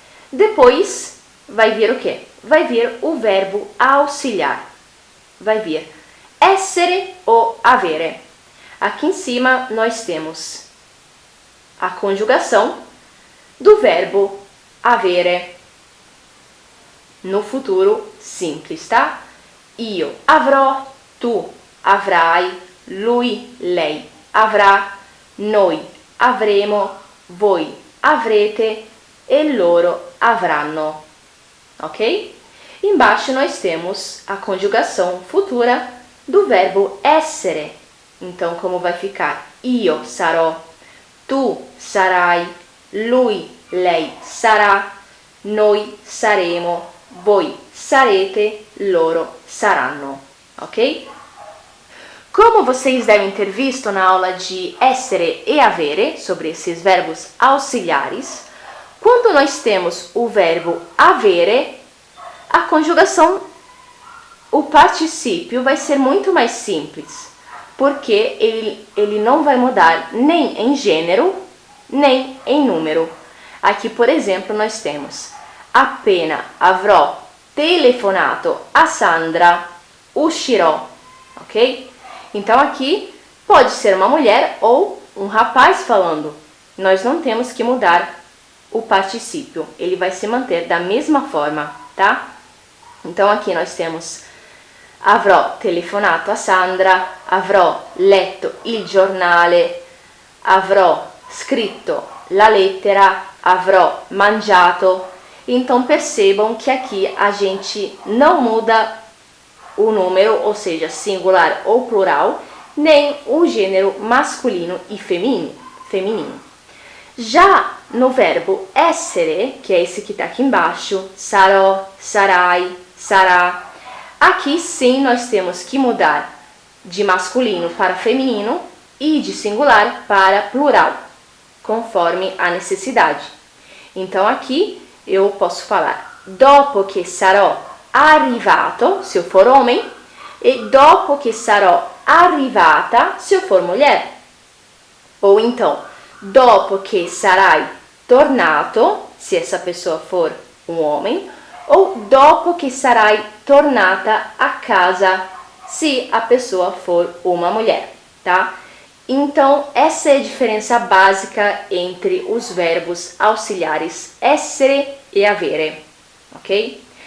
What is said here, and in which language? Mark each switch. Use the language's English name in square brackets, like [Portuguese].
[Portuguese] Depois vai vir o quê? Vai vir o verbo auxiliar. Vai vir essere ou avere. Aqui em cima nós temos a conjugação do verbo avere no futuro simples, tá? [Italian] Io avrò, tu avrai, lui, lei avrà, noi avremo, voi avrete e loro avranno, ok? [Portuguese] Embaixo nós temos a conjugação futura do verbo essere. Então, como vai ficar? [Italian] Io sarò, tu sarai, lui, lei sarà, noi saremo, voi sarete, loro saranno, ok? [Portuguese] Como vocês devem ter visto na aula de essere e avere, sobre esses verbos auxiliares, quando nós temos o verbo avere, a conjugação, o particípio vai ser muito mais simples, porque ele não vai mudar nem em gênero, nem em número. Aqui, por exemplo, nós temos [Italian] appena avrò telefonato a Sandra, uscirò, [Portuguese] ok? Então aqui pode ser uma mulher ou um rapaz falando. Nós não temos que mudar o particípio, ele vai se manter da mesma forma, tá? Então aqui nós temos [Italian] avrò telefonato a Sandra, avrò letto il giornale, avrò scritto la lettera, avrò mangiato. [Portuguese] Então percebam que aqui a gente não muda o número, ou seja, singular ou plural, nem o gênero masculino e feminino. Já no verbo essere, que é esse que está aqui embaixo, sarò, sarai, sarà, aqui sim nós temos que mudar de masculino para feminino e de singular para plural, conforme a necessidade. Então aqui eu posso falar [Italian] dopo che sarò arrivato, [Portuguese] se eu for homem, e [Italian] dopo che sarò arrivata, [Portuguese] se eu for mulher. Ou então, [Italian] dopo che sarai tornato, [Portuguese] se essa pessoa for um homem, ou [Italian] dopo che sarai tornata a casa, [Portuguese] se a pessoa for uma mulher, tá? Então, essa é a diferença básica entre os verbos auxiliares essere e avere, ok?